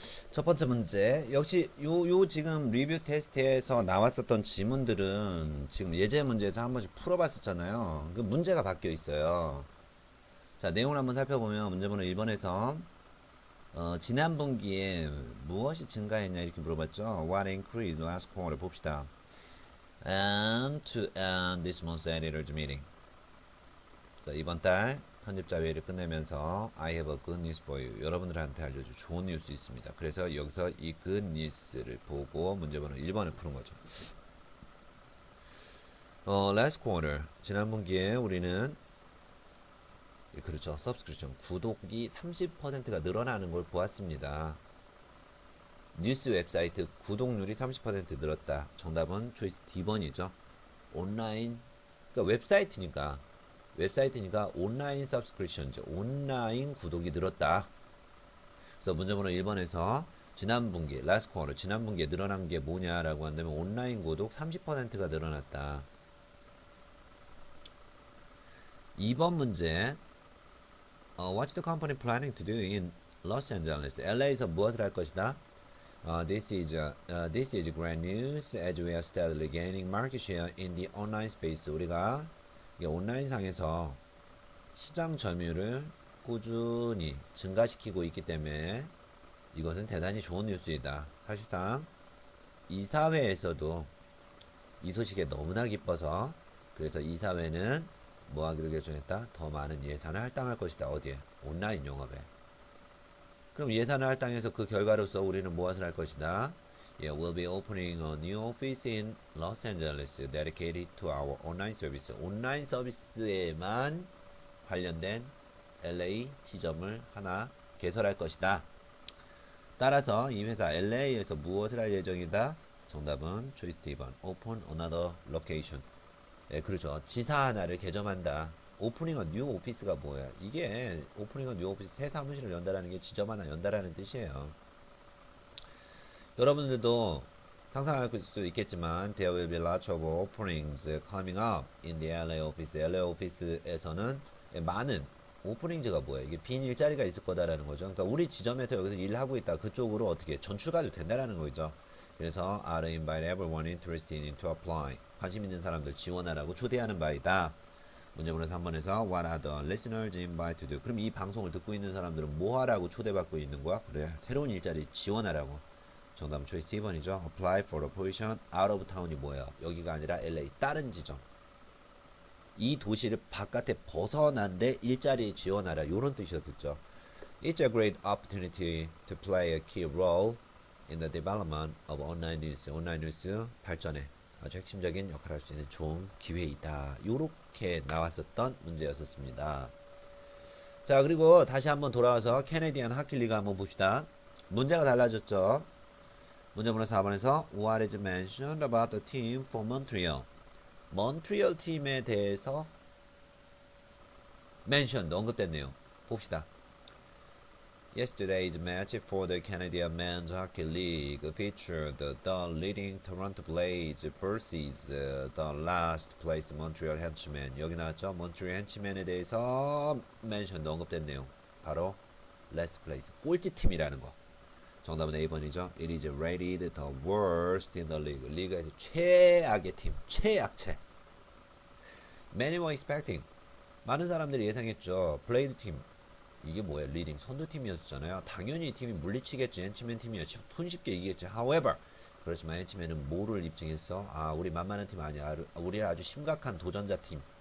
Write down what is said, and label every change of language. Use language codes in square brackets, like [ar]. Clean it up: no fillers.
[ko] 첫 번째 문제, 역시 요 지금 리뷰 테스트에서 나왔었던 지문들은 지금 예제 문제에서 한 번씩 풀어봤었잖아요. 그 문제가 바뀌어 있어요. 자, 내용을 한번 살펴보면 문제번호 1번에서 지난 분기에 무엇이 증가했냐 이렇게 물어봤죠. [en] What increased last quarter [ko] 봅시다. [en] And to end this month's editors meeting. [ko] 자, 이번 달 편집자 회의를 끝내면서 [en] I have a good news for you. [ko] 여러분들한테 알려줄 좋은 뉴스 있습니다. 그래서 여기서 이 good news를 보고 문제번호 1번을 푸는 거죠. last quarter 지난 분기에 우리는 그렇죠. subscription 구독이 30%가 늘어나는 걸 보았습니다. 뉴스 웹사이트 구독률이 30% 늘었다. 정답은 초이스 D번이죠. 온라인 그러니까 웹사이트니까 온라인 서브스크립션, 온라인 구독이 늘었다. 그래서 문제번호 1번에서 지난 분기, last quarter, 지난 분기에 늘어난 게 뭐냐라고 한다면 온라인 구독 30%가 늘어났다. 2번 문제, [en] What's the company planning to do in Los Angeles? [ko] LA에서 무엇을 할 것이다? [en] This is great news as we are steadily gaining market share in the online space. [ko] 우리가 온라인상에서 시장 점유율을 꾸준히 증가시키고 있기 때문에 이것은 대단히 좋은 뉴스이다. 사실상 이사회에서도 이 소식에 너무나 기뻐서 그래서 이사회는 뭐하기로 결정했다? 더 많은 예산을 할당할 것이다. 어디에? 온라인 영업에. 그럼 예산을 할당해서 그 결과로서 우리는 무엇을 할 것이다? [en] Yeah, we'll be opening a new office in Los Angeles dedicated to our online service. [ko] 온라인 서비스에만 관련된 LA 지점을 하나 개설할 것이다. 따라서 이 회사 LA에서 무엇을 할 예정이다? 정답은 초이스 D번. [en] Open another location. [ko] 예, 그렇죠. 지사 하나를 개점한다. 오프닝 어 뉴 오피스가 뭐야? 이게 오프닝 어 뉴 오피스 새 사무실을 연다라는 게 지점 하나 연다라는 뜻이에요. 여러분들도 상상할 수 있겠지만 [en] There will be lots of openings coming up in the LA office. [ko] LA 오피스에서는 많은 오프닝즈가 뭐야? 이게 빈 일자리가 있을 거다라는 거죠. 그러니까 우리 지점에서 여기서 일하고 있다. 그쪽으로 어떻게 전출가도 된다라는 거죠. 그래서 [en] I'll invite everyone interested in to apply. [ko] 관심 있는 사람들 지원하라고 초대하는 바이다. 문제번호 3번에서 [en] What are the listeners invited to do? [ko] 그럼 이 방송을 듣고 있는 사람들은 뭐 하라고 초대받고 있는 거야? 그래, 새로운 일자리 지원하라고. 정답은 초이스 2번이죠. [en] Apply for a position out of town이 [ko] 뭐예요? 여기가 아니라 LA 다른 지점. 이 도시를 바깥에 벗어난데 일자리 지원하라. 이런 뜻이었죠. [en] It's a great opportunity to play a key role in the development of online news. [ko] 온라인 뉴스 발전에 아주 핵심적인 역할을 할 수 있는 좋은 기회이다. 요렇게 나왔었던 문제였었습니다. 자, 그리고 다시 한번 돌아와서 캐네디안 하키리가 한번 봅시다. 문제가 달라졌죠. [en] 문제번호 4번에서 What is mentioned about the team for Montreal? [ko] 몬트리올 팀에 대해서 mentioned, 언급된 내용 봅시다. [en] Yesterday's match for the Canadian Men's Hockey League featured the leading Toronto Blades versus the last place Montreal Henchmen. [ko] 여기 나왔죠. 몬트리올 henchmen에 대해서 mentioned, 언급된 내용 바로 last place, 꼴찌 팀이라는 거. 정답은 A번이죠. [en] It is rated the worst in the league. [ko] 리그에서 최악의 팀, 최악체. [en] Many were expecting. [ko] 많은 사람들이 예상했죠. 블레이드 팀. 이게 뭐예요? 리딩 선두팀이었잖아요. 당연히 이 팀이 물리치겠지. 엔치맨 팀이야. 손쉽게 이기겠지. [en] However, [ko] 그렇지만 엔치맨은 뭐를 입증했어? 아, 우리 만만한 팀 아니야. 우리는 아주 심각한 도전자 팀.